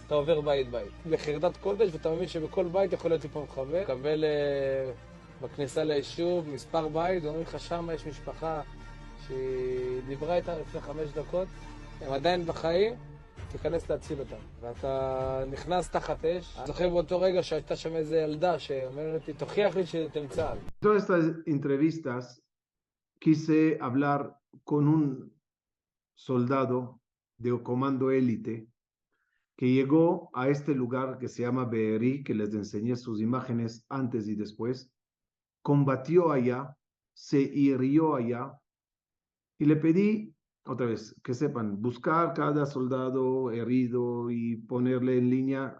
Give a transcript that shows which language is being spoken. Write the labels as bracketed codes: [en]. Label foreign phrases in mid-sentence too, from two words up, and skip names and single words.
[he] אתה עובר בית בית, בחרדת קודש, ואתה מבין שבכל בית יכול להיות פה מחבל, קבל בכניסה ליישוב מספר בית, ואומרים לך שם יש משפחה שהיא דיברה איתה לפני 5 דקות, הם עדיין בחיים, תיכנס להציל אותם. ואתה נכנס תחת אש. אני זוכר באותו רגע שהייתה שם איזו ילדה שאומרת לי, תוכיח לי שאתם צה"ל. [es] Todas estas entrevistas quise hablar con un soldado de comando élite que llegó a este lugar que se llama Be'eri, que les enseñé sus imágenes antes y después, combatió allá, se hirió allá, y le pedí, otra vez, que sepan, buscar cada soldado herido y ponerle en línea.